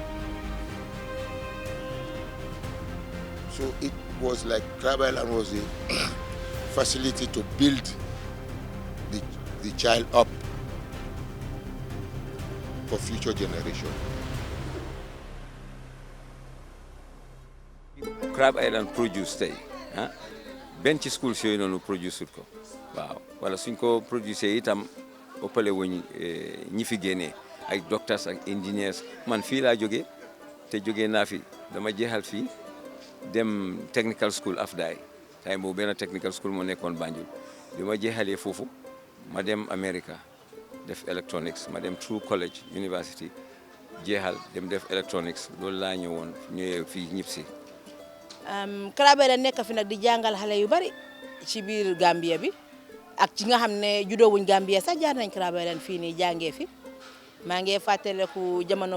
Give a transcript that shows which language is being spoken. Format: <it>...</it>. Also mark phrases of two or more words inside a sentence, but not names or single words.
<en>So it was like Crab Island was a facility to build the child up for future generation.</en> <wo>Crab Island produce tey benn ci schools yooyu noonu produce ko waaw wala suñ ko produce itam ëppale wuñ ñi fi génnee ay doctors ak engineers man fii laa jógee te jógee naa fi dama jeexal fii dem</wo> <en>technical school</en> <wo>afdaay time boobu benn</wo> <en>technical school</en> <wo>moo nekkoon Banjul bi ma jeexalee foofu ma dem America def electronics ma dem True College University jeexal dem def electronics loolu laa ñëwoon ñëwee fii ñib si Crab Island nekk fi nag di jàngal xale yu bari ci biir Gambia bi ak ci nga xam ne juddoo wuñ Gambia sax jaar nañ Crab Island fii nii jàngee fi maa ngi fàttaleku jamono</wo>